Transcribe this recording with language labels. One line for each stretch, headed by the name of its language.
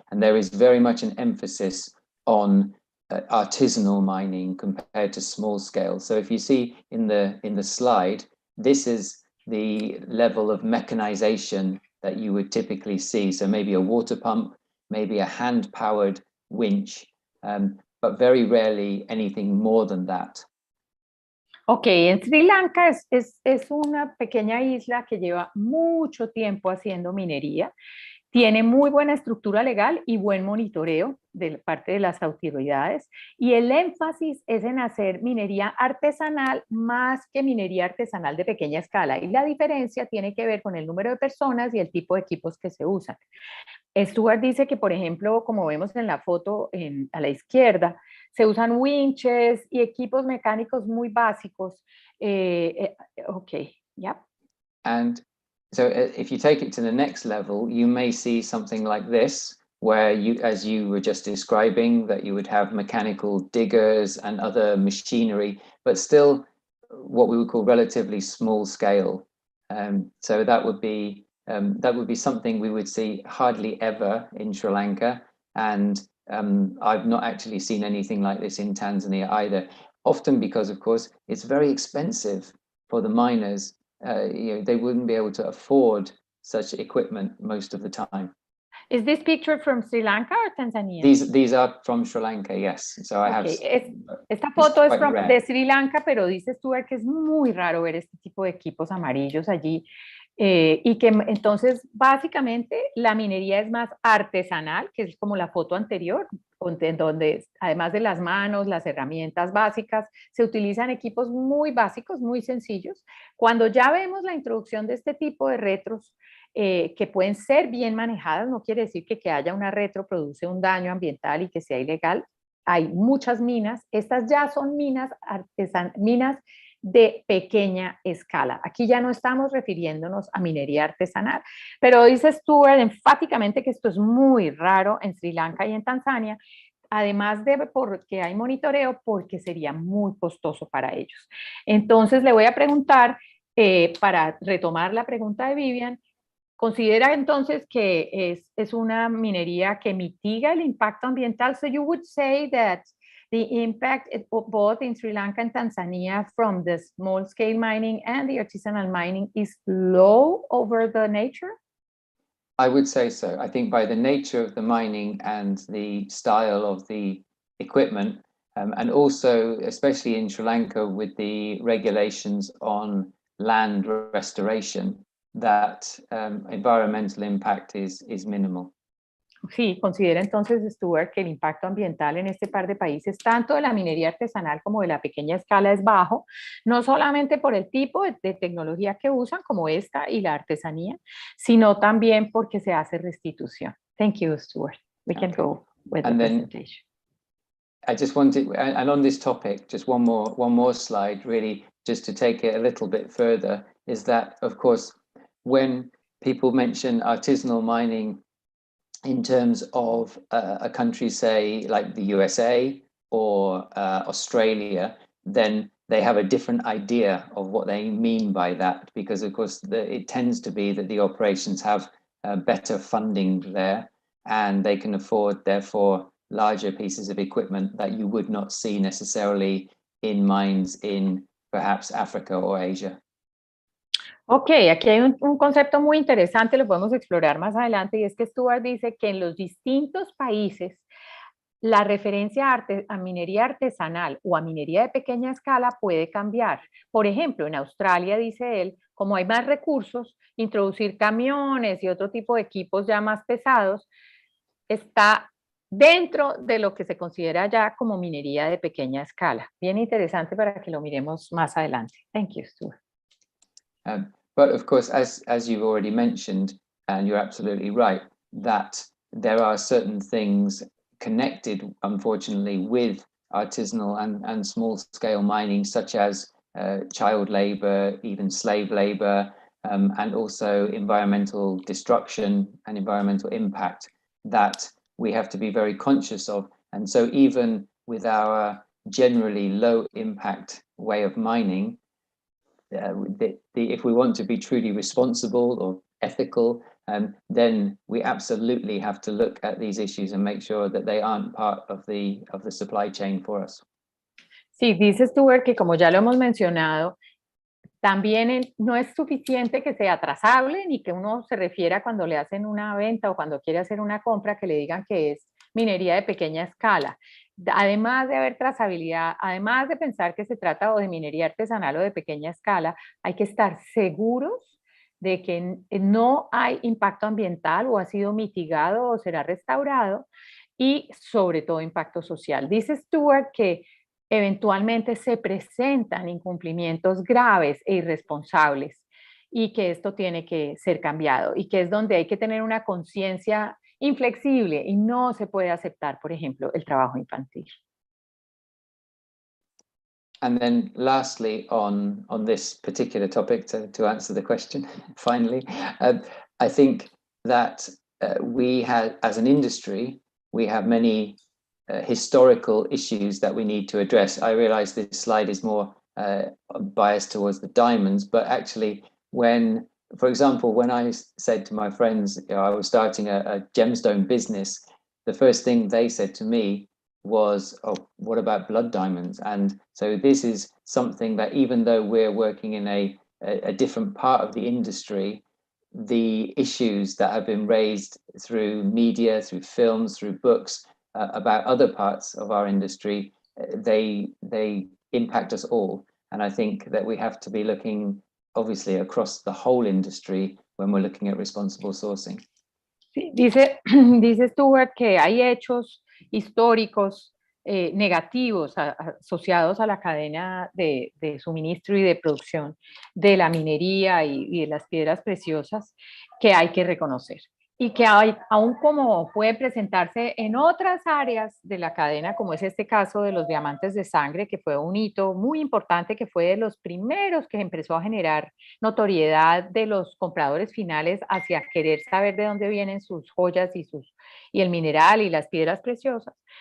English: And there is very much an emphasis on artisanal mining compared to small scale. So if you see in the slide, this is the level of mechanization that you would typically see. So maybe a water pump, maybe a hand-powered winch, but very rarely anything more than that.
Spanish: Ok, en Sri Lanka es una pequeña isla que lleva mucho tiempo haciendo minería. Tiene muy buena estructura legal y buen monitoreo de parte de las autoridades, y el énfasis es en hacer minería artesanal más que minería artesanal de pequeña escala, y la diferencia tiene que ver con el número de personas y el tipo de equipos que se usan. Stuart dice que, por ejemplo, como vemos en la foto a la izquierda, se usan winches y equipos mecánicos muy básicos.
English: Okay, yeah. And so if you take it to the next level, you may see something like this, where you, as you were just describing, that you would have mechanical diggers and other machinery, but still what we would call relatively small scale. So that would be something we would see hardly ever in Sri Lanka. And I've not actually seen anything like this in Tanzania either, often because, of course, it's very expensive for the miners. They wouldn't be able to afford such equipment most of the time. Is this picture from Sri Lanka or Tanzania? These are from Sri Lanka, yes. So I have.
Spanish: Esta foto es de Sri Lanka, pero dice Stuart que es muy raro ver este tipo de equipos amarillos allí. Y que entonces básicamente la minería es más artesanal, que es como la foto anterior, donde además de las manos, las herramientas básicas, se utilizan equipos muy básicos, muy sencillos. Cuando ya vemos la introducción de este tipo de retros, que pueden ser bien manejadas, no quiere decir que haya una retro produce un daño ambiental y que sea ilegal. Hay muchas minas, estas ya son minas minas de pequeña escala. Aquí ya no estamos refiriéndonos a minería artesanal, pero dice Stuart enfáticamente que esto es muy raro en Sri Lanka y en Tanzania, además de porque hay monitoreo, porque sería muy costoso para ellos. Entonces le voy a preguntar, para retomar la pregunta de Vivian, ¿considera entonces que es una minería que mitiga el impacto ambiental?
English: So you would say that the impact both in Sri Lanka and Tanzania from the small-scale mining and the artisanal mining is low over the nature? I would say so. I think by the nature of the mining and the style of the equipment, and also especially in Sri Lanka with the regulations on land restoration, that environmental impact is minimal.
Spanish: Sí, considera entonces Stuart que el impacto ambiental en este par de países, tanto de la minería artesanal como de la pequeña escala, es bajo, no solamente por el tipo de tecnología que usan, como esta y la artesanía, sino también porque se hace restitución.
English: Thank you, Stuart. We can go with the presentation. I just wanted, and on this topic, just one more slide, really, just to take it a little bit further, is that, of course, when people mention artisanal mining in terms of a country, say, like the USA or Australia, then they have a different idea of what they mean by that, because, of course, it tends to be that the operations have better funding there, and they can afford, therefore, larger pieces of equipment that you would not see necessarily in mines in perhaps Africa or Asia.
Spanish: Ok, aquí hay un concepto muy interesante, lo podemos explorar más adelante, y es que Stuart dice que en los distintos países la referencia a minería artesanal o a minería de pequeña escala puede cambiar. Por ejemplo, en Australia, dice él, como hay más recursos, introducir camiones y otro tipo de equipos ya más pesados está dentro de lo que se considera ya como minería de pequeña escala. Bien interesante para que lo miremos más adelante.
English: Thank you, Stuart. But of course, as you've already mentioned, and you're absolutely right, that there are certain things connected, unfortunately, with artisanal and small-scale mining, such as child labor, even slave labor, and also environmental destruction and environmental impact that we have to be very conscious of. And so even with our generally low-impact way of mining, if we want to be truly responsible or ethical, then we absolutely have to look at these issues and make sure that they aren't part of the supply chain for us.
Spanish: Sí, dice Stuart que como ya lo hemos mencionado, también no es suficiente que sea trazable ni que uno se refiera cuando le hacen una venta o cuando quiere hacer una compra que le digan que es minería de pequeña escala. Además de haber trazabilidad, además de pensar que se trata o de minería artesanal o de pequeña escala, hay que estar seguros de que no hay impacto ambiental o ha sido mitigado o será restaurado y sobre todo impacto social. Dice Stuart que eventualmente se presentan incumplimientos graves e irresponsables y que esto tiene que ser cambiado y que es donde hay que tener una conciencia inflexible y no se puede aceptar, por ejemplo, el trabajo infantil.
English: And then lastly, on this particular topic, to answer the question, finally, I think that we have, as an industry, we have many historical issues that we need to address. I realize this slide is more biased towards the diamonds, but actually when, for example, when I said to my friends, you know, I was starting a gemstone business, the first thing they said to me was, oh, what about blood diamonds? And so this is something that even though we're working in a different part of the industry, the issues that have been raised through media, through films, through books, about other parts of our industry, they impact us all. And I think that we have to be looking obviously across the whole industry when we're looking at responsible sourcing.
Spanish: Sí, dice Stuart que hay hechos históricos negativos asociados a la cadena de suministro y de producción de la minería y de las piedras preciosas que hay que reconocer. Y que aún como puede presentarse en otras áreas de la cadena, como es este caso de los diamantes de sangre, que fue un hito muy importante, que fue de los primeros que empezó a generar notoriedad de los compradores finales hacia querer saber de dónde vienen sus joyas y el mineral y las piedras preciosas.